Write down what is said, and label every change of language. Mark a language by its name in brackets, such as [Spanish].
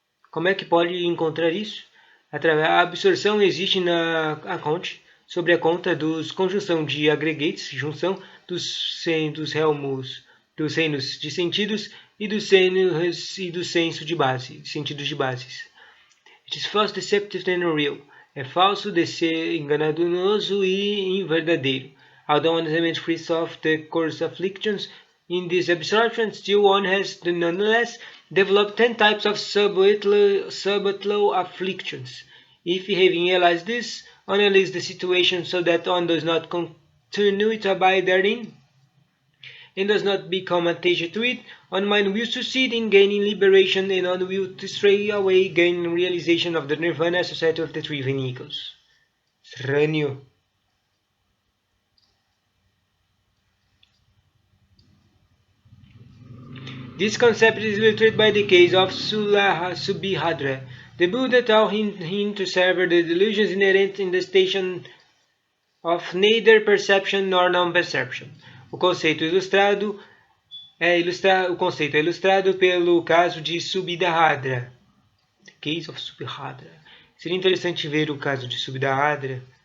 [Portuguese] Como é que pode encontrar isso? A absorção existe na account, sobre a conta dos conjunção de aggregates, junção dos helmos, dos reinos de sentidos e dos senso de base, sentidos de bases. [English] It is false, deceptive and unreal. [Portuguese] É falso, enganoso e inverdadeiro. [English] Although one element free of the course afflictions, in this absorption, still one has nonetheless developed 10 types of subtle afflictions. If having realized this, one analyzes the situation so that one does not continue to abide therein, and does not become attached to it, one mind will succeed in gaining liberation, and one will to stray away, gain realization of the nirvana society of the three vehicles. Estranho. This concept is illustrated by the case of Subhadra. The Buddha taught him to sever the delusions inherent in the station of neither perception nor non-perception. [Portuguese] O conceito é ilustrado pelo caso de Subhadra. [English] The case of Subhadra. [Portuguese] Seria interessante ver o caso de Subhadra.